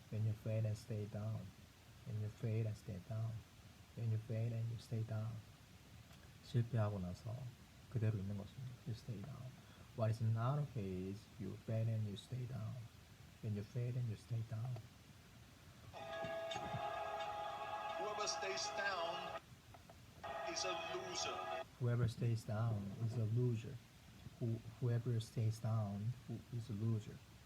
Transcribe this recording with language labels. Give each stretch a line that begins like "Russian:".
English: When you fail and stay down. When you fail and stay down. When you fail and you stay down.
Korean: 실패하고 나서 그대로 있는 것입니다.
English: You stay down. What is not okay is you fail and you stay down. When you fail and you stay down. Whoever stays down is a loser. Whoever stays down is a loser. Whoever stays down is a loser.